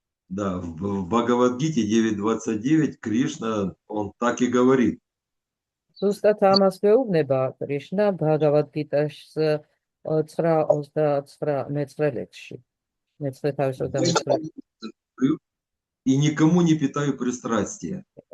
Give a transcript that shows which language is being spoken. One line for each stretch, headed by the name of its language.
Russian: Да, в Бхагавад-гите 9.29 Кришна, он так и говорит.
Georgian: ზუსტად ამას მეუბნება კრიშნა ბჰაგავად-გიტას 9:29 მეცხრე ლექსში. მეცხრე თავისუფლად.
Russian: и никому не питаю пристрастия.